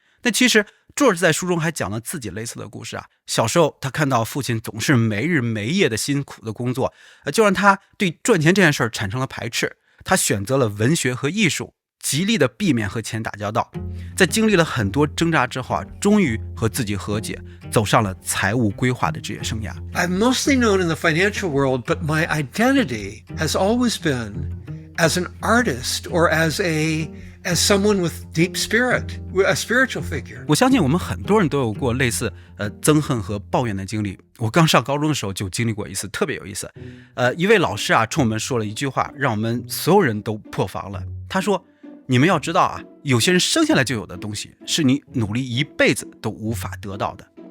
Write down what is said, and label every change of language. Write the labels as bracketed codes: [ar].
[zh] 那其实George 在书中还讲了自己类似的故事啊。小时候他看到父亲总是没日没夜的辛苦的工作，就让他对赚钱这件事儿产生了排斥。他选择了文学和艺术，极力的避免和钱打交道。在经历了很多挣扎之后啊，终于和自己和解，走上了财务规划的职业生涯。 [en] I'm mostly known in the financial world, but my identity has always been as an artist or as someone with deep spirit, a spiritual figure. [zh] 我相信我们很多人都有过类似憎恨和抱怨的经历。我刚上高中的时候就经历过一次，特别有意思。一位老师啊冲我们说了一句话，让我们所有人都破防了。他说，你们要知道啊，有些人生下来就有的东西，是你努力一辈子都无法得到的。